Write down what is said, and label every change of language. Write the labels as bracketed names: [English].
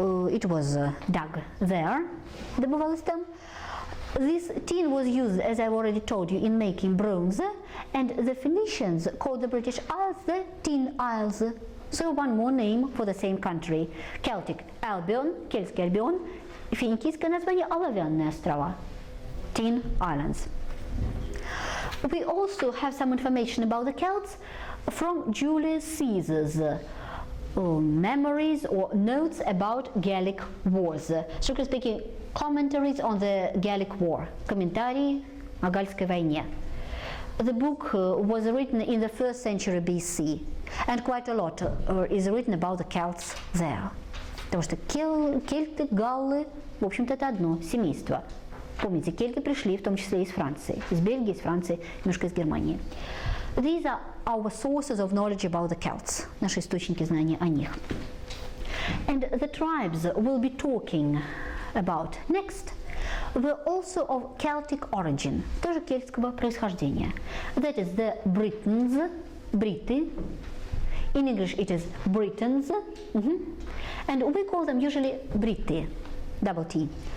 [English] It was dug there, [Russian] добывалось там. [English] This tin was used, as I've already told you, in making bronze, and the Phoenicians called the British Isles the Tin Isles. So one more name for the same country. [Russian] Celtic Albion, Кельтский Альбион, финикийское название Оловянные острова, Tin Islands. [English] We also have some information about the Celts from Julius Caesar's memories or notes about Gallic wars. Strictly speaking, commentaries on the Gallic War, [Russian] комментарии о Гальской войне. [English] The book was written in the 1st century BC, and quite a lot is written about the Celts there. [Russian] Потому что кельты, галлы, в общем-то, это одно семейство. Помните, кельты пришли в том числе из Франции, из Бельгии, из Франции, немножко из Германии. [English] These are our sources of knowledge about the Celts, [Russian] наши источники знаний о них. [English] And the tribes we'll be talking about next were also of Celtic origin, [Russian] тоже кельтского происхождения. [English] That is the Britons, [Russian] бриты. [English] In English it is Britons, and we call them usually Briti, double T.